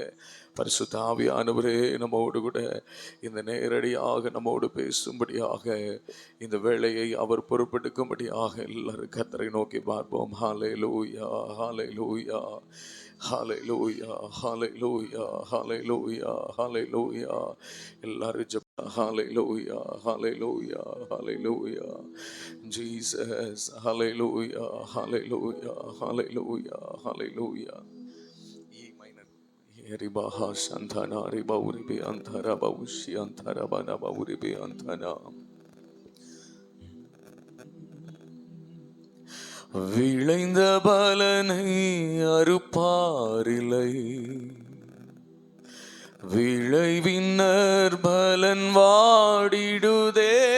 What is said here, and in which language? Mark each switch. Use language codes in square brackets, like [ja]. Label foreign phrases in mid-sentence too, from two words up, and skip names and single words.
[ta] பரிசுத்த ஆவியானவரே நம்மோடு கூட இந்த நேரடியாக நம்மோடு பேசும்படியாக இந்த வேளையை அவர் பொறுப்பெடுக்கும்படியாக எல்லாரும் கர்த்தரை நோக்கி பார்ப்போம். ஹல்லேலூயா, ஹல்லேலூயா, ஹல்லேலூயா, ஹல்லேலூயா, ஹல்லேலூயா, ஹல்லேலூயா. எல்லாரும் ஹல்லேலூயா, ஹல்லேலூயா, ஹல்லேலூயா. [en] Jesus, hallelujah, hallelujah, hallelujah, hallelujah. E minor. Ribaha Santana, Ribauribi Antara Baushi Antara Bana Bauribi Antana. [ta] விளைந்த பலனை அறுப்பாரில்லை, விளைவின்னர் பலன் வாடிடுதே,